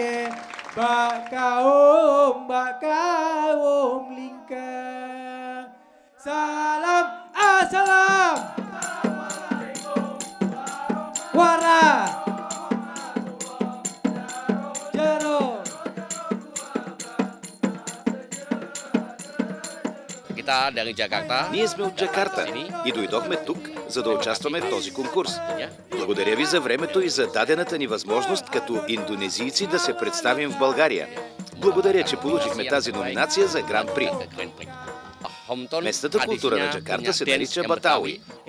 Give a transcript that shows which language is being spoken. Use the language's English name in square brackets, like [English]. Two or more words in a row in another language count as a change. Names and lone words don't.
[Indonesian] Bak kaum Salam Assalam. Wara. Jero. Kita dari Jakarta. [Bulgarian] Ние сме от Джакарта и дойдохме тук, за да участваме в този конкурс. Благодаря ви за времето и за дадената ни възможност като индонезийци да се представим в България. Благодаря, че получихме тази номинация за Гран-при. Местната култура на Джакарта се нарича Батауи.